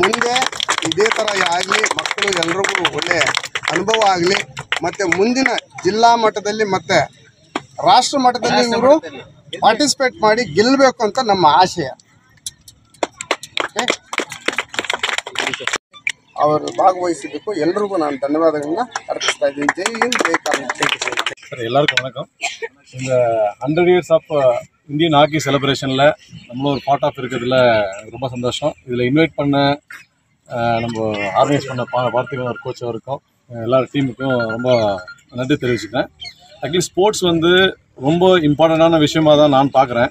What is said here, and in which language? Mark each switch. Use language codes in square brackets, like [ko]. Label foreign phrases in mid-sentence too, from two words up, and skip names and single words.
[kn] ಮುಂದೆ ಇದೇ ಥರ ಆಗಲಿ, ಮಕ್ಕಳು ಎಲ್ರಿಗೂ ಒಳ್ಳೆಯ ಅನುಭವ ಆಗಲಿ, ಮತ್ತು ಮುಂದಿನ ಜಿಲ್ಲಾ ಮಟ್ಟದಲ್ಲಿ ಮತ್ತು ರಾಷ್ಟ್ರ ಮಟ್ಟದಲ್ಲಿ ಇವರು ಪಾರ್ಟಿಸಿಪೇಟ್ ಮಾಡಿ ಗೆಲ್ಲಬೇಕು ಅಂತ ನಮ್ಮ ಆಶಯ. ಅವರು ಭಾಗವಹಿಸಿದ್ದಕ್ಕೂ ಎಲ್ರಿಗೂ ನಾನು ಧನ್ಯವಾದಗಳನ್ನ ಅರ್ಪಿಸ್ತಾ ಇದ್ದೀನಿ. ಜೈ ಹಿಂದ್, ಜೈ ಕರ್ನಾಟಕ. [ta] சார் எல்லாருக்கும் வணக்கம். இந்த [en] 100 years of Indian hockey celebrationil [ta] நம்மளும் ஒரு [en] part of [ta] இருக்கிறதுல ரொம்ப சந்தோஷம். இதில் இன்வைட் பண்ண நம்ம ஆர்கனைஸ் பண்ண பார்த்திபன் ஒரு கோச் அவருக்கும் எல்லா டீமுக்கும் ரொம்ப நன்றி தெரிவிச்சுக்கிறேன். [en] actually sports [ta] ரொம்ப இம்பார்ட்டண்டான விஷயமாக தான் நான் பார்க்குறேன்.